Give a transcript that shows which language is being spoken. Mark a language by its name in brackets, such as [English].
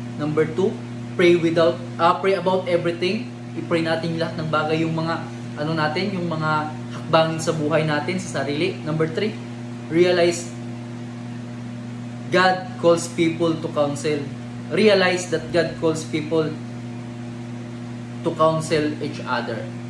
[English] Number 2, pray about everything. [Filipino] I-pray natin lahat ng bagay, yung mga yung mga hakbangin sa buhay natin, sa sarili. [English] Number 3, realize God calls people to counsel. Realize that God calls people to counsel each other.